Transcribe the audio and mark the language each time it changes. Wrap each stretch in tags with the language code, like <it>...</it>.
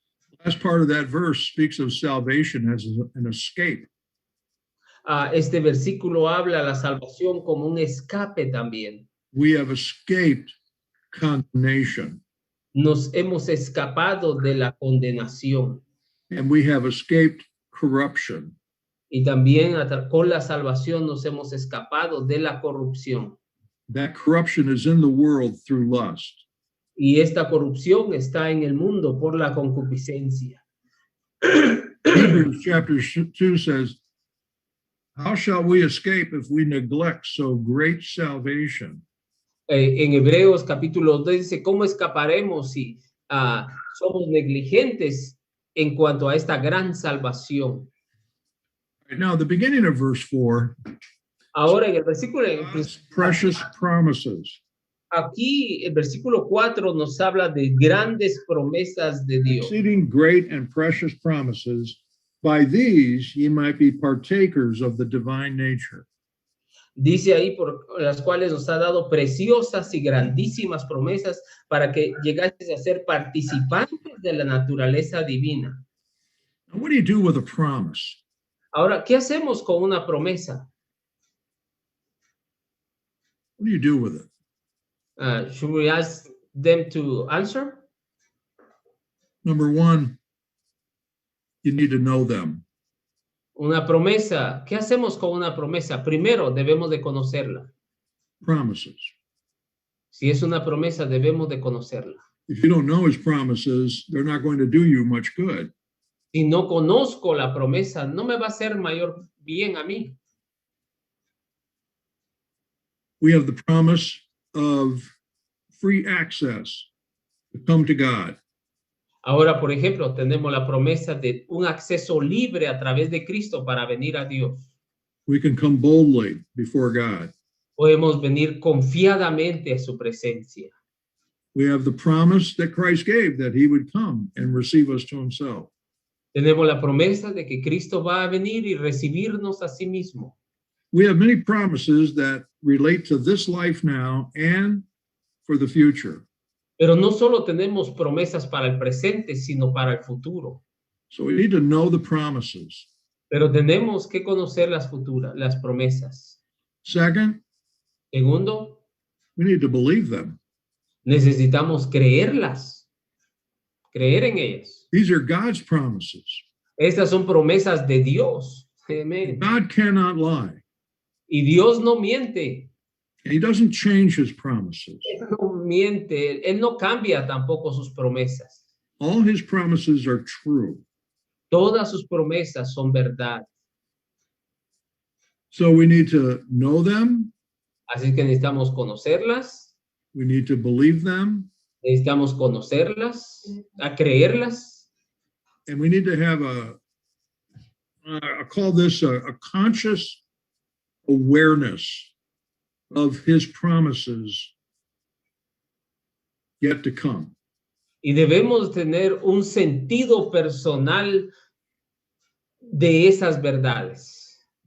<en>The last part of that verse speaks of salvation as an escape.</en> <es>Este versículo habla la salvación como un escape también.</es> <en>We have escaped condemnation.</en> <es>Nos hemos escapado de la condenación.</es> <en>And we have escaped corruption.</en> <es>Y también con la salvación nos hemos escapado de la corrupción.</es> <en>That corruption is in the world through lust.</en> <es>Y esta corrupción está en el mundo por la concupiscencia.</es> <en>Hebrews chapter 2 says, how shall we escape if we neglect so great salvation?</en> <es>En Hebreos capítulo 2 dice, ¿cómo escaparemos si somos negligentes en cuanto a esta gran salvación?</es> <en>Right now, the beginning of verse 4,</en> <es>Ahora en el versículo,</es> <en>precious promises.</en> <es>aquí el versículo 4 nos habla de grandes promesas de Dios.</es> <en>Exceeding great and precious promises, by these ye might be partakers of the divine nature.</en> <es>Dice ahí por las cuales nos ha dado preciosas y grandísimas promesas para que llegases a ser participantes de la naturaleza divina.</es> <en>Now, what do you do with a promise?</en> <es>Ahora, ¿qué hacemos con una promesa?</es> <en>What do you do with it? Should we ask them to answer? Number one, you need to know them.</en> <es>Una promesa. ¿Qué hacemos con una promesa? Primero, debemos de conocerla.</es> <en>Promises.</en> <es>Si es una promesa, debemos de conocerla.</es> <en>If you don't know his promises, they're not going to do you much good.</en> <es>Si no conozco la promesa, no me va a hacer mayor bien a mí.</es> <en>We have the promise of free access to come to God.</en> <es>Ahora, por ejemplo, tenemos la promesa de un acceso libre a través de Cristo para venir a Dios.</es> <en>We can come boldly before God.</en> <es>Podemos venir confiadamente a su presencia.</es> <en>We have the promise that Christ gave that he would come and receive us to himself.</en> <es>Tenemos la promesa de que Cristo va a venir y recibirnos a sí mismo.</es> <en>We have many promises that relate to this life now and for the future.</en> <es>Pero no solo tenemos promesas para el presente, sino para el futuro.</es> <en>So we need to know the promises.</en> <es>Pero tenemos que conocer las promesas.</es> <en>Second,</en> <es>Segundo,</es> <en>We need to believe them.</en> <es>Necesitamos creerlas, creer en ellas.</es> <en>These are God's promises.</en> <es>Estas son promesas de Dios. Amén.</es> <en>God cannot lie.</en> <es>Y Dios no miente.</es> <en>He doesn't change his promises.</en> <es>Él no miente. Él no cambia tampoco sus promesas.</es> <en>All his promises are true.</en> <es>Todas sus promesas son verdad.</es> <en>So we need to know them.</en> <es>Así que necesitamos conocerlas.</es> <en>We need to believe them.</en> <es>Necesitamos conocerlas, a creerlas.</es> <en>And we need to have I call this a conscious awareness of his promises yet to come.</en> <es>Y debemos tener un sentido personal de esas verdades.</es>